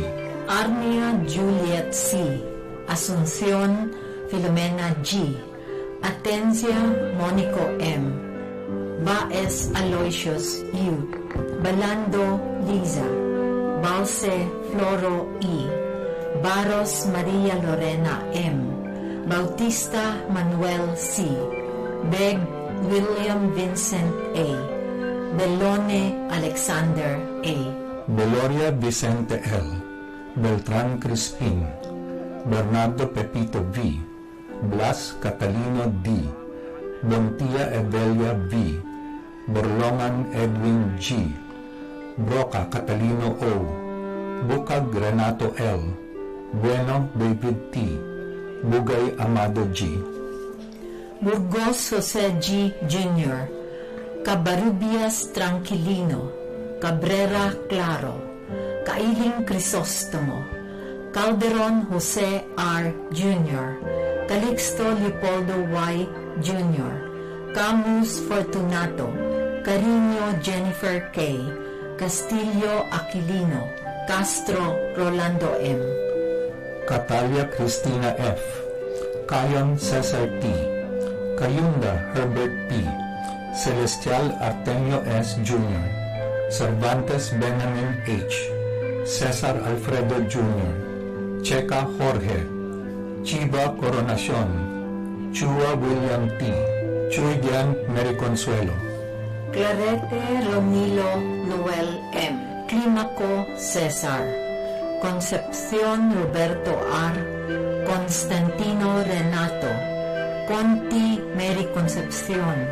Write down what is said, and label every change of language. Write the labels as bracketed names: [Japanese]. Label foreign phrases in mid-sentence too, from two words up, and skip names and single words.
[Filipino] Arnia Juliet C, Asuncion Filomena G, Atencia Monico M, Baez Aloysius U, Balando Liza, Balse Floro E, Baros Maria Lorena M, Bautista Manuel C, Beg William Vincent A, Belone Alexander A, Beloria Vicente L, Beltran Crispin, Bernardo Pepito V, Blas Catalino D, Bontia Evelia V, Borlongan Edwin G, Broca Catalino O, Bukag Renato L, Bueno David T, Bugay Amado G, Burgos Jose G. Jr., Cabarubias Tranquilino, Cabrera Claro, Kailing Crisostomo, Calderon Jose R. Jr., Calixto Leopoldo Y. Jr., Camus Fortunato, Carino Jennifer K., Castillo Aquilino, Castro Rolando M., Catalia Cristina F, Cayon Cesar T. Cayunda Herbert P. Celestial Artemio S. Jr. Cervantes Benjamin H. Cesar Alfredo Jr. Checa Jorge. Chiba Coronacion. Chua William T. Chuydian Mary Consuelo. Clarete Romilo Noel M. Climaco Cesar. Concepcion Roberto R. Constantino Renato. Conti Mary Concepcion.